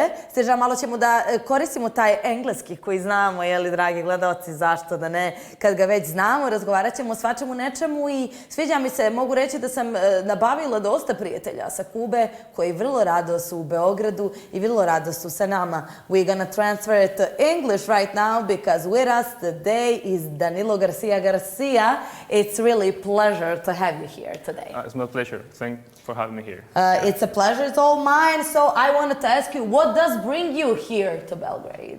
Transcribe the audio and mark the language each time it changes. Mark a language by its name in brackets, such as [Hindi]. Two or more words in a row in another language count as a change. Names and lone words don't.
[Serbian] Steža, malo ćemo da koristimo taj engleski koji znamo, jeli, dragi gledalci, zašto da ne, kad ga već znamo, razgovarat ćemo o svačemu nečemu i sviđa mi se, mogu reći da sam nabavila dosta prijatelja sa Kube koji vrlo rado su u Beogradu i vrlo rado su sa nama. [English] We're gonna transfer to English right now because with us today is Danilo Garcia. It's really a pleasure to have you here today. It's my pleasure. Thanks for having me here. It's a pleasure. It's all mine. So I wanted to ask you, what does bring you here to Belgrade?